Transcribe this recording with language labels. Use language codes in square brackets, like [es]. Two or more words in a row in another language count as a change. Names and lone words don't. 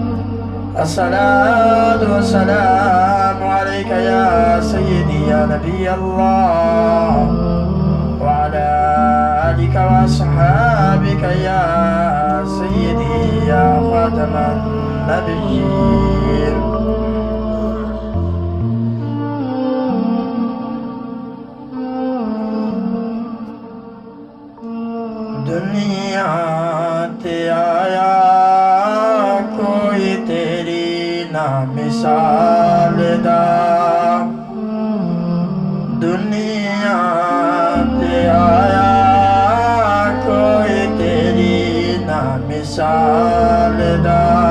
[ar] الصلاة والسلام عليك يا سيدي يا نبي الله وعلى آلك وأصحابك يا سيدي يا خاتم النبيين [pa] دنیا تے آیا کوئی تیری نہ مثال دا دنیا تے آیا کوئی تیری نہ مثال دا